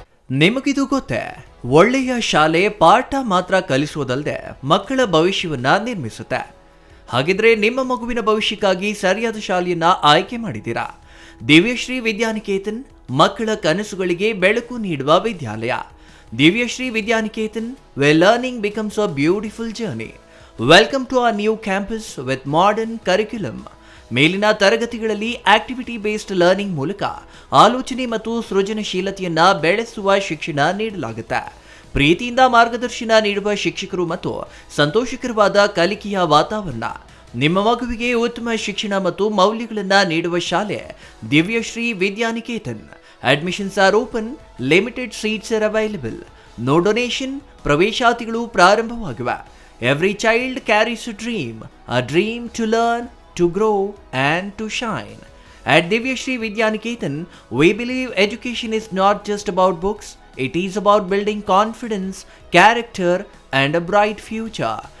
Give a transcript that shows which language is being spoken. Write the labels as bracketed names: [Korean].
[Kannada] ನಿಮಗಿದು ಗೊತ್ತೇ, ಒಳ್ಳೆಯ ಶಾಲೆ ಪಾಠ ಮಾತ್ರ ಕಲಿಸುವುದಲ್ಲದೆ ಮಕ್ಕಳ ಭವಿಷ್ಯವನ್ನ ನಿರ್ಮಿಸುತ್ತೆ. ಹಾಗಿದ್ರೆ ನಿಮ್ಮ ಮಗುವಿನ ಭವಿಷ್ಯಕ್ಕಾಗಿ ಸರಿಯಾದ ಶಾಲೆಯನ್ನ ಆಯ್ಕೆ ಮಾಡಿದ್ದೀರಾ? ದಿವ್ಯಶ್ರೀ ವಿದ್ಯಾನಿಕೇತನ್ ಮಕ್ಕಳ ಕನಸುಗಳಿಗೆ ಬೆಳಕು ನೀಡುವ ವಿದ್ಯಾಲಯ. [English] Divyashree Vidyaniketan, where learning becomes a beautiful journey. Welcome to our new campus with modern curriculum. [Kannada] ಮೇಲಿನ ತರಗತಿಗಳಲ್ಲಿ ಆಕ್ಟಿವಿಟಿ ಬೇಸ್ಡ್ ಲರ್ನಿಂಗ್ ಮೂಲಕ ಆಲೋಚನೆ ಮತ್ತು ಸೃಜನಶೀಲತೆಯನ್ನ ಬೆಳೆಸುವ ಶಿಕ್ಷಣ ನೀಡಲಾಗುತ್ತೆ. ಪ್ರೀತಿಯಿಂದ ಮಾರ್ಗದರ್ಶನ ನೀಡುವ ಶಿಕ್ಷಕರು ಮತ್ತು ಸಂತೋಷಕರವಾದ ಕಲಿಕೆಯ ವಾತಾವರಣ. ನಿಮ್ಮ ಮಗುವಿಗೆ ಉತ್ತಮ ಶಿಕ್ಷಣ ಮತ್ತು ಮೌಲ್ಯಗಳನ್ನು ನೀಡುವ ಶಾಲೆ Divyashree Vidyaniketan. [English] Admissions are open, limited seats are available. No donation, [Kannada] ಪ್ರವೇಶಾತಿಗಳು ಪ್ರಾರಂಭವಾಗಿವೆ. [English] Every child carries a dream to learn, to grow and to shine. At Divyashri Vidyaniketan, we believe education is not just about books, it is about building confidence, character and a bright future.